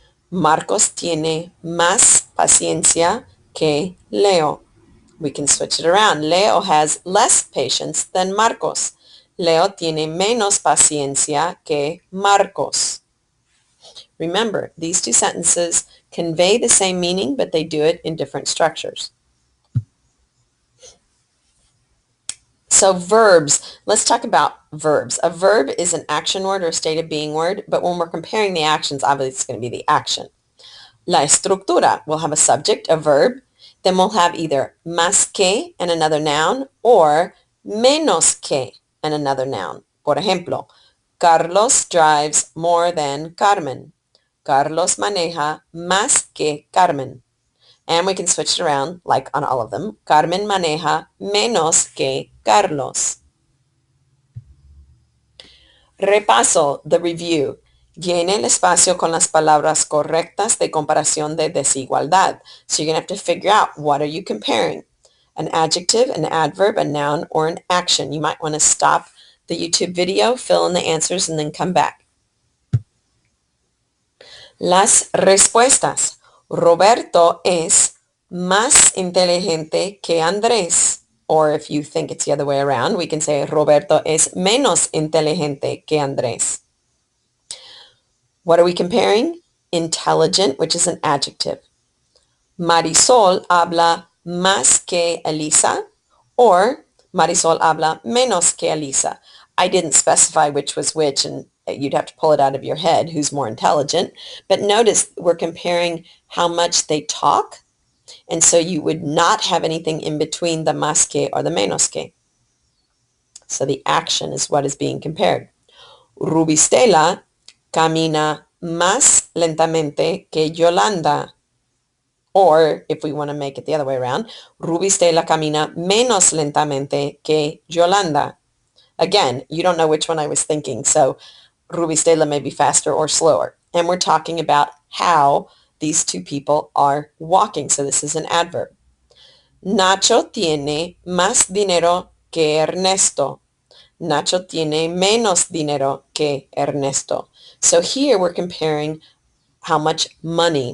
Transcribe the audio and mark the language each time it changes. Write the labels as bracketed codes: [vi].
[es] Marcos tiene más paciencia que Leo. [en] We can switch it around. Leo has less patience than Marcos. [es] Leo tiene menos paciencia que Marcos. [en] Remember, these two sentences convey the same meaning, but they do it in different structures. So verbs, let's talk about verbs. A verb is an action word or state of being word, but when we're comparing the actions, obviously it's going to be the action. [es] La estructura, [en] we'll have a subject, a verb, then we'll have either más que and another noun or menos que and another noun. [es] Por ejemplo, [en] Carlos drives more than Carmen. [es] Carlos maneja más que Carmen. [en] And we can switch it around, like on all of them. [es] Carmen maneja menos que Carlos. Repaso, [en] the review. [es] Llene el espacio con las palabras correctas de comparación de desigualdad. [en] So you're going to have to figure out, what are you comparing? An adjective, an adverb, a noun, or an action. You might want to stop the YouTube video, fill in the answers, and then come back. [es] Las respuestas. Roberto es más inteligente que Andrés. [en] Or if you think it's the other way around, we can say [es] Roberto es menos inteligente que Andrés. [en] What are we comparing? Intelligent, which is an adjective. [es] Marisol habla más que Elisa, or Marisol habla menos que Elisa. [en] I didn't specify which was which, and you'd have to pull it out of your head who's more intelligent. But notice we're comparing how much they talk, and so you would not have anything in between the más que or the menos que. So the action is what is being compared. [es] Rubistela camina más lentamente que Yolanda. [en] Or, if we want to make it the other way around, [es] Rubistela camina menos lentamente que Yolanda. [en] Again, you don't know which one I was thinking, so Rubistela may be faster or slower. And we're talking about how these two people are walking, so this is an adverb. [es] Nacho tiene más dinero que Ernesto. Nacho tiene menos dinero que Ernesto. [en] So here we're comparing how much money.